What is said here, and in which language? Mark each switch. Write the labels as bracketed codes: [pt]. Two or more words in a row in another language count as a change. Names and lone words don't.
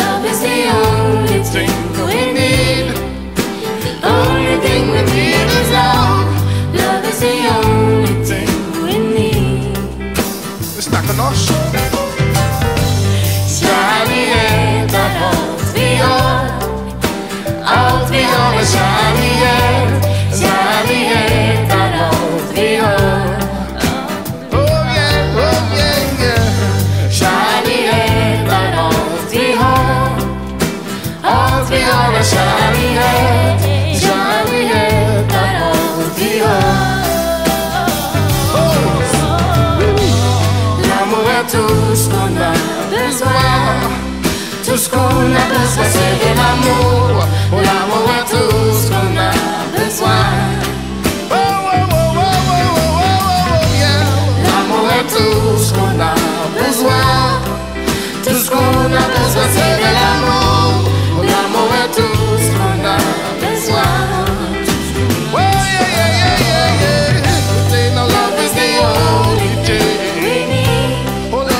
[en] Love is the only thing we need. The only thing we need is love. Love is the only thing we need. It's not gonna Charlie and the [sv] allt vi har. Allt vi har är kärlek. Kärlek är allt vi har. [en] Oh yeah, yeah. [sv] Kärlek är allt vi har. Allt vi har är kärlek. Kärlek är allt vi har. [fr] L'amour est tout ce qu'on a besoin. Tout ce qu'on a besoin c'est de l'amour. L'amour est tout ce qu'on a besoin. L'amour est tout ce qu'on a besoin. Tout ce qu'on a besoin c'est de l'amour. L'amour est tout ce qu'on a besoin. [en] Oh yeah, yeah, yeah, yeah, yeah. Say no love is the only thing we need. Oh